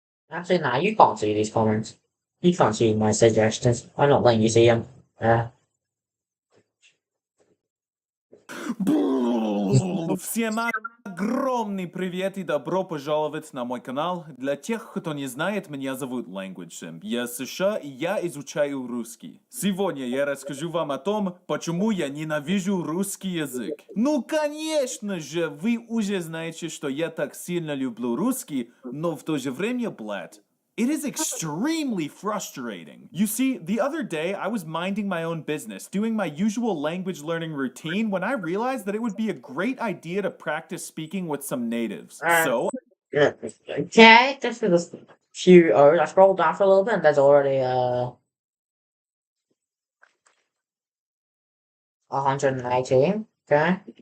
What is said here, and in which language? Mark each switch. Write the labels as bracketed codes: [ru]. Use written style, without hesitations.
[en] Actually, nah, you can't see these comments. You can't see my suggestions. I'm not letting you see them. [ru] Всем огромный привет и добро пожаловать на мой канал. Для тех, кто не знает, меня зовут Language Sim. Я из США и я изучаю русский. Сегодня я расскажу вам о том, почему я ненавижу русский язык. Ну, конечно же, вы уже знаете, что я так сильно люблю русский, но в то же время, блядь, [en] it is extremely frustrating. You see, the other day I was minding my own business, doing my usual language learning routine when I realized that it would be a great idea to practice speaking with some natives. Okay, this is a few O's. I scrolled down for a little bit and there's already 118. Okay.